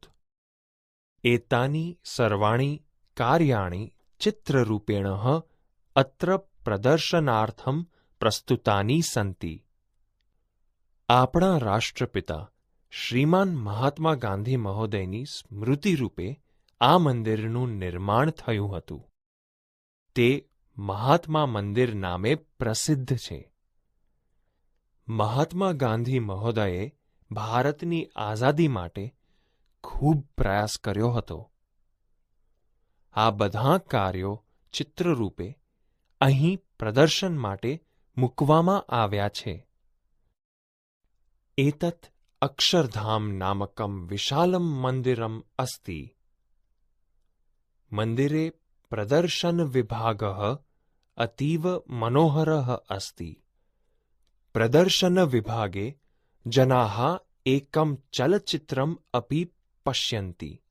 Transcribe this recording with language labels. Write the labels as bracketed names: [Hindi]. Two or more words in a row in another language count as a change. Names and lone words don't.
[Sanskrit] एतानि सर्वाणि कार्याणि चित्ररूपेण अत्र प्रदर्शनार्थं प्रस्तुतानि सन्ति। [Gujarati] આપણા રાષ્ટ્રપિતા શ્રીમાન મહાત્મા ગાંધી મહોદયની સ્મૃતિરૂપે આ મંદિરનું નિર્માણ થયું હતું। તે મહાત્મા મંદિર નામે પ્રસિદ્ધ છે। મહાત્મા ગાંધી મહોદયે ભારતની આઝાદી માટે ખૂબ પ્રયાસ કર્યો હતો। આ બધા કાર્યો ચિત્રરૂપે અહીં પ્રદર્શન માટે મૂકવામાં આવ્યા છે। [Sanskrit] एतत् अक्षरधाम नामकं विशालं मन्दिरम् अस्ति। मन्दिरे प्रदर्शन विभागः अतीव मनोहरः अस्ति। प्रदर्शन विभागे जनाः एकं चलचित्रम् अपि पश्यन्ति।